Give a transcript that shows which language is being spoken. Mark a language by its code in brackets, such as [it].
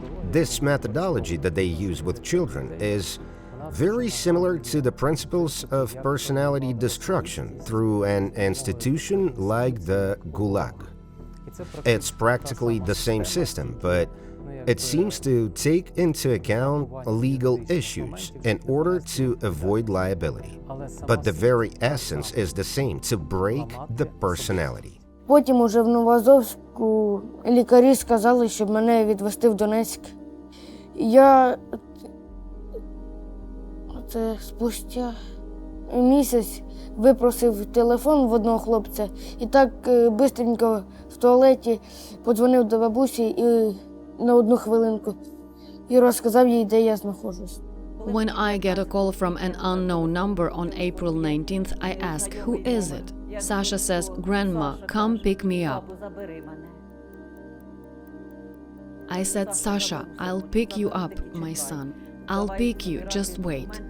[en] This methodology that they use with children is very similar to the principles of personality destruction through an institution like the Gulag. It's practically the same system, but it seems to take into account legal issues in order to avoid liability. But the very essence is the same, to break the personality. [uk] Потім уже в Новоазовську лікарі сказали, щоб мене відвезти в Донецьк. Я спустя місяць випросив телефон в одного хлопця і так швидко в туалеті подзвонив до бабусі і на 1 хвилинку і розказав їй, де я знаходжусь. [en] When I get a call from an unknown number on April 19th, I ask, who is it? Sasha says, Grandma, come pick me up. I said, Sasha, I'll pick you up, my son. I'll pick you, just wait.